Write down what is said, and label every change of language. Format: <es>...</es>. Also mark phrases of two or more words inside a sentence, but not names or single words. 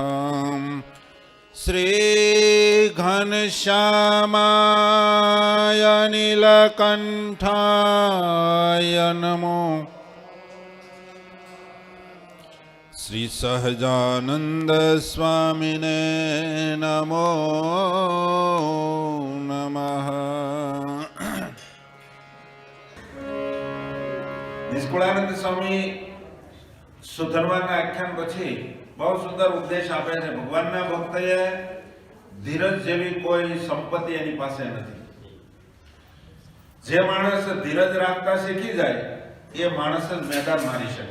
<sa>श्री घनश्यामाय नीलकंठाय नमो। श्री सहजानंद स्वामिने नमो नमः।</sa> <gu>નિષ્કુળાનંદ સ્વામી સુધર્માના આખ્યાન પછી બહુ સુંદર ઉપદેશ આપે છે. ભગવાનના ભક્તએ ધીરજ જેવી કોઈ સંપત્તિ એની પાસે નથી. જે માણસ ધીરજ રાખતા શીખી જાય એ માણસ જ મેદાન મારી શકે.</gu>